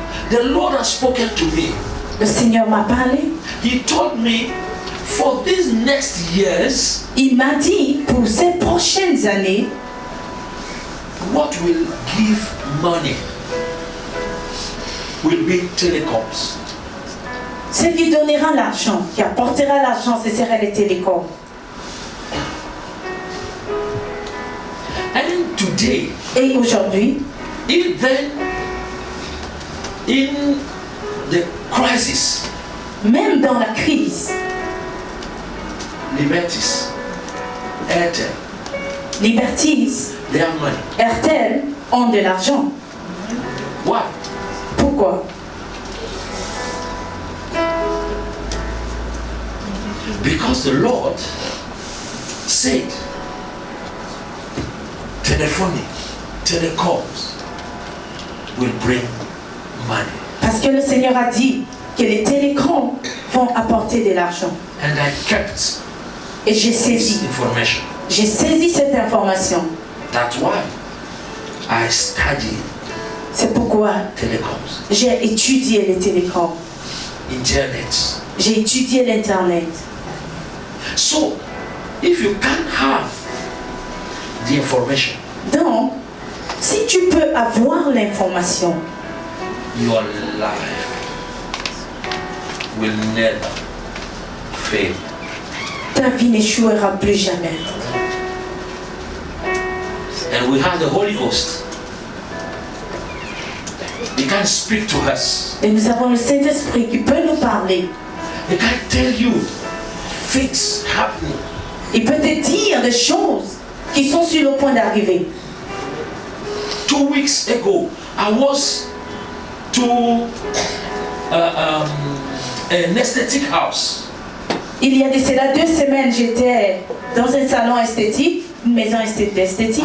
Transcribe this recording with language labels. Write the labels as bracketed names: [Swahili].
[English] The Lord has spoken to me. [French] Le Seigneur m'a parlé. [English] He told me for these next years, [French] Il m'a dit, pour ces prochaines années, [English] what will give money will be telecoms. [French] ce qui donnera l'argent, qui apportera l'argent, ce sera les télécoms. [English] And today, [French] Et aujourd'hui, [English] even in the crisis, [French] même dans la crise, [English] Libertis, Airtel, [French] Liberties, [English] they have money. [French] RTL ont de l'argent. [English] Why? [French] Pourquoi? [English] Because the Lord said, telephony, telecoms will bring money. [French] Parce que le Seigneur a dit que les télécoms vont apporter de l'argent. [English] And I kept [French] Et j'ai [English] this [French] saisi. [English] information. [French] J'ai saisi cette information. [English] That's why I studied [French] C'est pourquoi [English] telecoms, [French] j'ai étudié les télécoms. [English] internet. [French] J'ai étudié l'Internet. [English] So, if you can't have the information, [French] Donc, si tu peux avoir l'information, [English] your life will never fail. [French] ta vie n'échouera plus jamais. [English] And we have the Holy Ghost. He can speak to us. [French] Et nous avons le Saint-Esprit qui peut nous parler. [English] He can tell you things happening. [French] Il peut te dire des choses qui sont sur le point d'arriver. [English] 2 weeks ago, I was to an aesthetic house. [French] Il y a de cela 2 semaines, j'étais dans un salon esthétique, une maison esthétique.